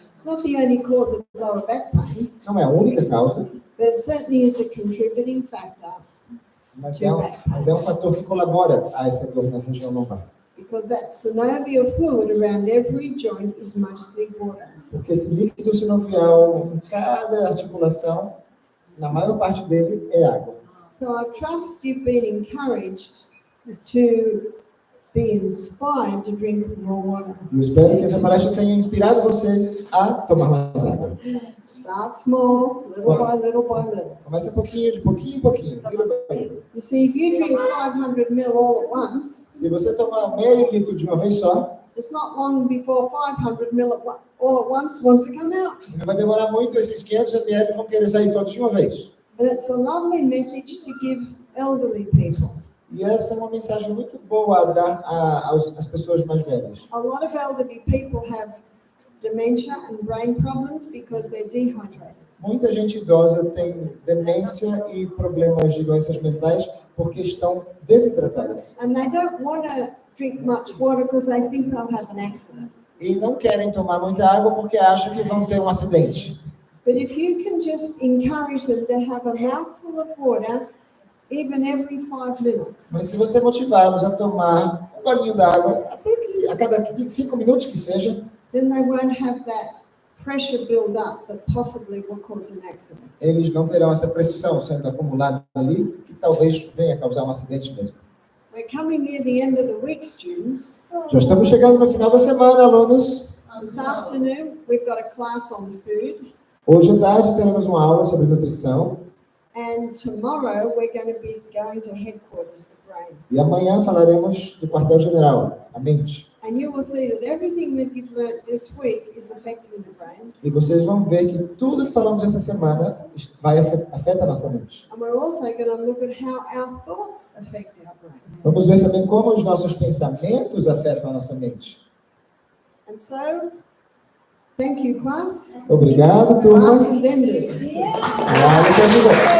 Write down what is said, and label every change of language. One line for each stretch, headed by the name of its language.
English: It's not the only cause of lower back pain,
Portuguese: Não é a única causa,
English: but it certainly is a contributing factor
Portuguese: mas é um fator que colabora a essa dor na região lombar.
English: because that synovial fluid around every joint is mostly water.
Portuguese: Porque esse líquido sinovial em cada articulação, na maior parte dele, é água.
English: So I trust you've been encouraged to be inspired to drink more water.
Portuguese: Eu espero que essa palestra tenha inspirado vocês a tomar mais água.
English: Start small, little by little by little.
Portuguese: Começa de pouquinho em pouquinho.
English: You see, if you drink 500 ml all at once,
Portuguese: Se você tomar meio litro de uma vez só,
English: it's not long before 500 ml all at once wants to come out.
Portuguese: não vai demorar muito, esses 500 ml vão querer sair todos de uma vez.
English: And it's a lovely message to give elderly people.
Portuguese: E essa é uma mensagem muito boa a dar às pessoas mais velhas.
English: A lot of elderly people have dementia and brain problems because they're dehydrated.
Portuguese: Muita gente idosa tem demência e problemas de doenças mentais porque estão desidratadas.
English: And they don't want to drink much water because they think they'll have an accident.
Portuguese: E não querem tomar muita água porque acham que vão ter um acidente.
English: But if you can just encourage them to have a mouthful of water, even every 5 minutes,
Portuguese: Mas se você motivá-los a tomar um golinho d'água, até que a cada 5 minutos que seja,
English: then they won't have that pressure build up that possibly will cause an accident.
Portuguese: eles não terão essa pressão sendo acumulada ali, que talvez venha a causar um acidente mesmo.
English: We're coming near the end of the week, students.
Portuguese: Já estamos chegando no final da semana, alunos.
English: This afternoon, we've got a class on food.
Portuguese: Hoje à tarde teremos uma aula sobre nutrição.
English: And tomorrow, we're going to be going to headquarters, the brain.
Portuguese: E amanhã falaremos do quartel-general, a mente.
English: And you will see that everything that you've learned this week is affecting the brain.
Portuguese: E vocês vão ver que tudo que falamos essa semana afeta a nossa mente.
English: And we're also going to look at how our thoughts affect our brain.
Portuguese: Vamos ver também como os nossos pensamentos afetam a nossa mente.
English: And so, thank you, class.
Portuguese: Obrigado, turma.
English: Class is ended.
Portuguese: A aula terminou.